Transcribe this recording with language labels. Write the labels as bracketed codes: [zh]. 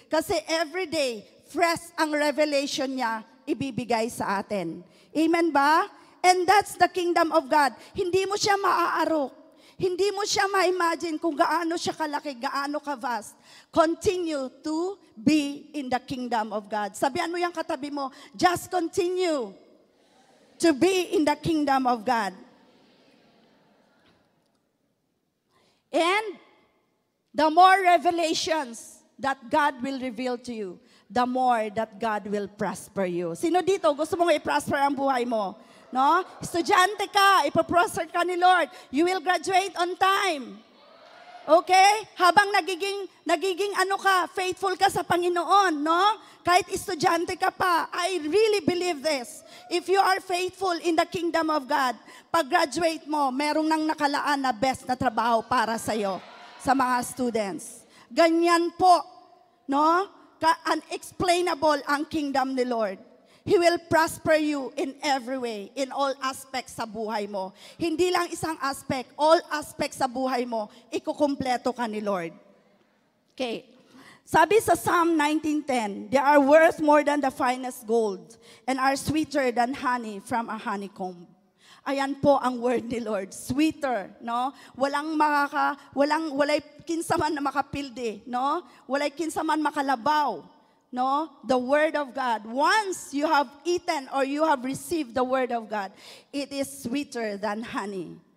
[tl] Kasi every day, fresh ang revelation niya ibibigay sa atin. Amen ba? [en] And that's the kingdom of God. [tl] Hindi mo siya maaarok. Hindi mo siya ma-imagine kung gaano siya kalaki, gaano ka-vast. [en] Continue to be in the kingdom of God. [tl] Sabihan mo yung katabi mo, [en] just continue to be in the kingdom of God. And the more revelations that God will reveal to you, the more that God will prosper you. [tl] Sino dito gusto mong i-prosper ang buhay mo? No? Estudyante ka, ipoprosper ka ni Lord. [en] You will graduate on time. Okay? [tl] Habang nagiging faithful ka sa Panginoon, no? Kahit estudyante ka pa, [en] I really believe this. If you are faithful in the kingdom of God, [tl] pag graduate mo, merong nang nakalaan na best na trabaho para sa'yo, sa mga students. Ganyan po, no? Unexplainable ang kingdom ni Lord. [en] He will prosper you in every way, in all aspects sa buhay mo. [tl] Hindi lang isang aspect, all aspects sa buhay mo, ikukumpleto ka ni Lord. Okay. [en] Sabi sa Psalm 19:10, they are worth more than the finest gold and are sweeter than honey from a honeycomb. [tl] Ayan po ang word ni Lord, sweeter, no? [ceb] Walay kinsaman na makapildi, no? Walay kinsaman makalabaw. [en] No, the Word of God. Once you have eaten or you have received the Word of God, it is sweeter than honey.